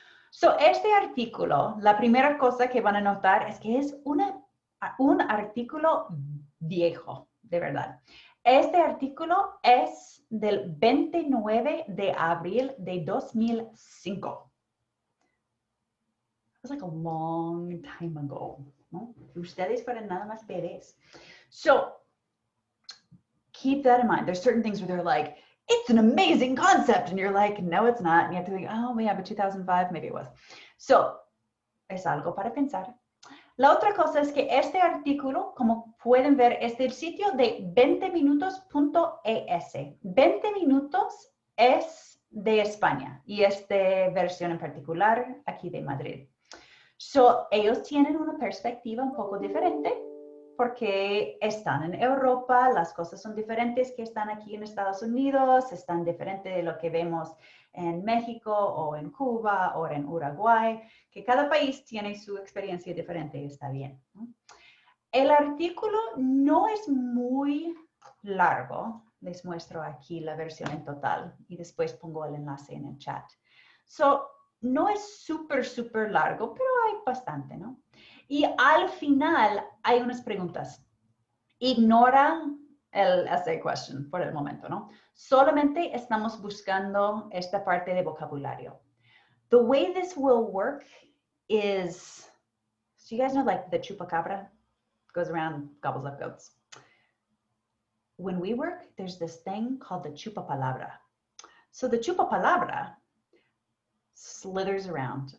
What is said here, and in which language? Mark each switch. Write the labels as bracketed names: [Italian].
[Spanish] So, este artículo, la primera cosa que van a notar es que es un artículo viejo, de verdad. Este artículo es del 29 de abril de 2005. [English] It was like a long time ago, ¿no? [Spanish] Ustedes fueron nada más bebés. [English] So, keep that in mind. There's certain things where they're like, it's an amazing concept. And you're like, no, it's not. And you have to think, oh, yeah, but 2005, maybe it was. [Spanish] So, es algo para pensar. La otra cosa es que este artículo, como pueden ver, es del sitio de 20minutos.es. 20 minutos es de España y es de versión en particular aquí de Madrid. So, ellos tienen una perspectiva un poco diferente porque están en Europa, las cosas son diferentes que están aquí en Estados Unidos, están diferentes de lo que vemos en México o en Cuba o en Uruguay, que cada país tiene su experiencia diferente y está bien, ¿no? El artículo no es muy largo, les muestro aquí la versión en total y después pongo el enlace en el chat. So, no es súper largo, pero hay bastante, ¿no? Y al final hay unas preguntas. Ignora el [English] essay question [Spanish] por el momento, ¿no? Solamente estamos buscando esta parte de vocabulario. [English] The way this will work is, so you guys know like the chupacabra goes around, gobbles up goats. When we work, there's this thing called the chupapalabra. So the chupapalabra slithers around.